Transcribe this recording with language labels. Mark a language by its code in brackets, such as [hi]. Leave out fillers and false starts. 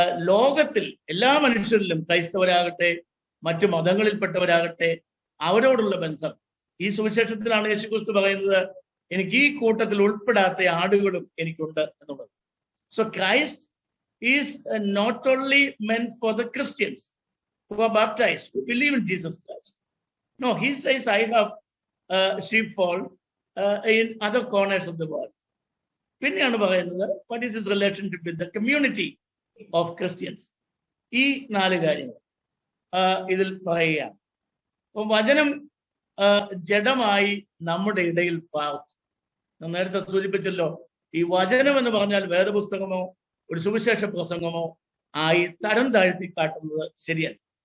[ml] ലോകത്തിൽ എല്ലാ മനുഷ്യരിലും, ക്രൈസ്തവരാകട്ടെ മറ്റു മതങ്ങളിൽപ്പെട്ടവരാകട്ടെ, അവരോടുള്ള ബന്ധം. ഈ സുവിശേഷത്തിലാണ് യേശുക്രിസ്തു പറയുന്നത്, എനിക്ക് ഈ കൂട്ടത്തിൽ ഉൾപ്പെടാത്ത ആടുകളും എനിക്കുണ്ട് എന്നുള്ളത്. [en] So Christ is not only meant for the Christians who are baptized, who believe in Jesus Christ. No, he says, I have sheepfold in other corners of the world. [ml] പിന്നെയാണ് പറയുന്നത്, [en] what is his relationship with the community of Christians? [ml] ഈ 4 കാര്യങ്ങൾ ഇതിൽ പറയുകയാണ്. അപ്പൊ വചനം ജഡമായി നമ്മുടെ ഇടയിൽ പാർത്തു. നേരത്തെ സൂചിപ്പിച്ചല്ലോ, ഈ വചനം എന്ന് പറഞ്ഞാൽ വേദപുസ്തകമോ ഒരു സുവിശേഷ പ്രസംഗമോ ആയി തരം താഴ്ത്തി കാട്ടുന്നത് ശരിയല്ല.